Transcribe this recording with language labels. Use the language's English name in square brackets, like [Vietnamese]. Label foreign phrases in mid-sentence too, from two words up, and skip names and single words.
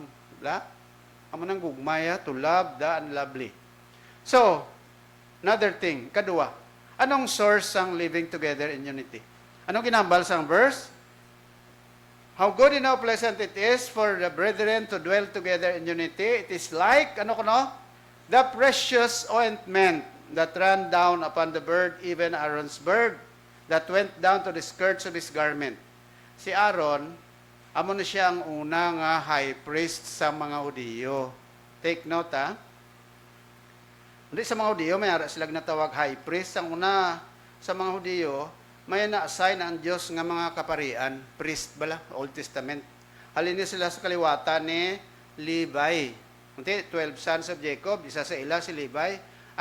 [Hiligaynon] Diba? Amo nang gugmaya, [English] to love the unlovely. So, another thing, [Hiligaynon] kadua, anong source sang [English] living together in unity? [Hiligaynon] Anong ginambal sang verse? [English] How good and how pleasant it is for the brethren to dwell together in unity. It is like, the precious ointment that ran down upon the bird, even Aaron's bird, that went down to the skirts of his garment. [Hiligaynon] Si Aaron, amo na siya ang unang [English] high priest [Hiligaynon] sa mga Hudiyo. [English] Take note, [Hiligaynon] ha? Hindi sa mga Hudiyo, may ara silang natawag [English] high priest. [Hiligaynon] Ang una sa mga Hudiyo, may na-assign ang Diyos nga mga kaparian, priest bala, [English] Old Testament. [Hiligaynon] Halin sila sa kaliwata ni Levi. [English] 12 sons of Jacob, [Hiligaynon] isa sa ila si Levi.